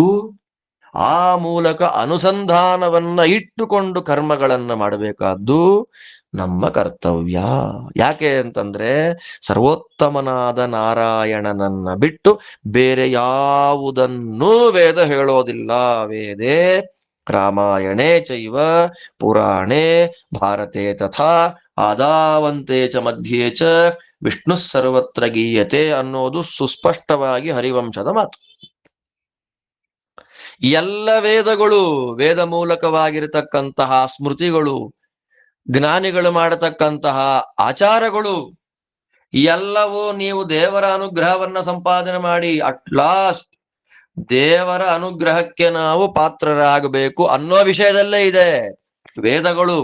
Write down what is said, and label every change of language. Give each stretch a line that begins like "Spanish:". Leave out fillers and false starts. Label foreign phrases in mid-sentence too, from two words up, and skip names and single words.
Kannada: ಆ ಮೂಲಕ ಅನುಸಂಧಾನವನ್ನ ಇಟ್ಟುಕೊಂಡು ಕರ್ಮಗಳನ್ನ ಮಾಡಬೇಕಾದ್ದು ನಮ್ಮ ಕರ್ತವ್ಯ. ಯಾಕೆ ಅಂತಂದ್ರೆ ಸರ್ವೋತ್ತಮನಾದ ನಾರಾಯಣನನ್ನ ಬಿಟ್ಟು ಬೇರೆ ಯಾವುದನ್ನೂ ವೇದ ಹೇಳೋದಿಲ್ಲ.
Sanskrit: ವೇದೇ ರಾಮಾಯಣೇ ಚೈವ ಪುರಾಣೇ ಭಾರತೆ ತಥಾ ಆದಾವಂತೆ ಚ ಮಧ್ಯೆ ಚ ವಿಷ್ಣು ಸರ್ವತ್ರ ಗೀಯತೆ
Kannada: ಅನ್ನೋದು ಸುಸ್ಪಷ್ಟವಾಗಿ ಹರಿವಂಶದ ಮಾತು. ಎಲ್ಲ ವೇದಗಳು, ವೇದ ಮೂಲಕವಾಗಿರತಕ್ಕಂತಹ ಸ್ಮೃತಿಗಳು, ಜ್ಞಾನಿಗಳು ಮಾಡತಕ್ಕಂತಹ ಆಚಾರಗಳು ಎಲ್ಲವೂ ನೀವು ದೇವರ ಅನುಗ್ರಹವನ್ನ ಸಂಪಾದನೆ ಮಾಡಿ
English: at last
Kannada: ದೇವರ ಅನುಗ್ರಹಕ್ಕೆ ನಾವು ಪಾತ್ರರಾಗಬೇಕು ಅನ್ನೋ ವಿಷಯದಲ್ಲೇ ಇದೆ ವೇದಗಳು.